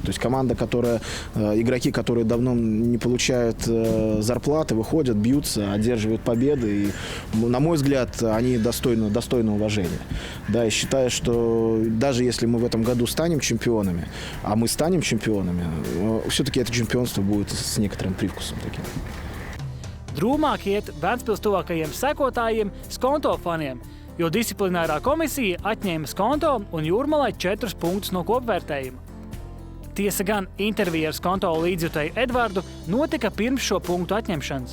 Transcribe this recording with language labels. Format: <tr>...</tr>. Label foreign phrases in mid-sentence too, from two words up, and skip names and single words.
<ru>То есть команда, игроки, которые давно не получают зарплаты, выходят, бьются, одерживают победы. И, на мой взгляд, они достойны уважения. Да, и считаю, что даже если мы в этом году станем чемпионами, а мы станем чемпионами, все-таки это чемпионство будет с некоторым привкусом таким.</ru> <lv>Drūmāk iet Ventspils tuvākajiem sekotājiem Skonto faniem, jo disciplinārā komisija atņēma Skonto un Jūrmalai 4 punktus no kopvērtējuma. Tiesa gan intervija ar Skonto līdzjutēju Edvardu notika pirms šo punktu atņemšanas.</lv>